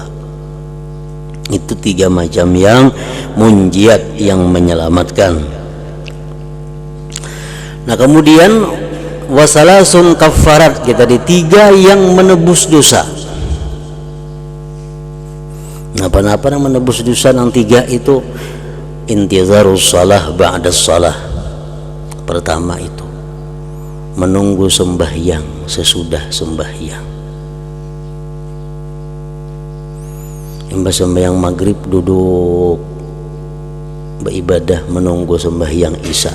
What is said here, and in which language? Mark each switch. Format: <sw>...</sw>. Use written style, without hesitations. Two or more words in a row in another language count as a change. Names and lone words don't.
<id>Itu 3 macam yang munjiat, yang menyelamatkan. Nah kemudian</id> <ar>وثلاث كفارات,</ar> <id>kita di 3 yang menebus dosa. Apa-apa yang menebus dosa yang 3 itu,</id> <ar>انتظار الصلاة بعد الصلاة.</ar> <id>Pertama itu menunggu sembahyang sesudah sembahyang. Imbas sembahyang maghrib duduk beribadah menunggu sembahyang isya.</id>